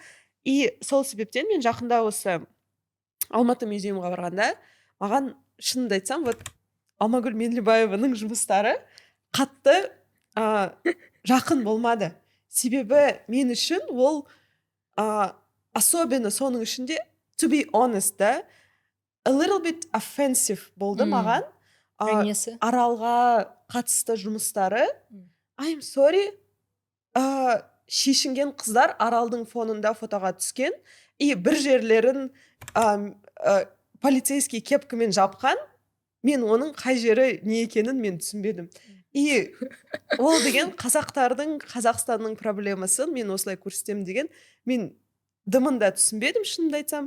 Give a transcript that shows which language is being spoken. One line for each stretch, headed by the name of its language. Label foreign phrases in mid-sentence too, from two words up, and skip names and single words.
Kazakh: И сол себептен мен жақында осы Алматы музейімға барғанда маған шынымды айтсам, вот Алмагүл Менлебаеваның жұмыстары қатты жақын болмады. Себебі мен үшін ол особенно соның ішінде,
English: to be honest, да, a little bit offensive
Kazakh: болды маған. Аралға қатысты жұмыстары.
English: I'm sorry,
Kazakh: шешінген қыздар аралдың фонында фотоға түскен, и бір жерлерін полицейский кепкамен жапқан, мен оның қай жері не екенін мен түсінбедім. И ол деген қазақтардың, Қазақстанның проблемасын мен осылай көрсетемін деген, мен дымында түсінбедім, шынымды айтсам.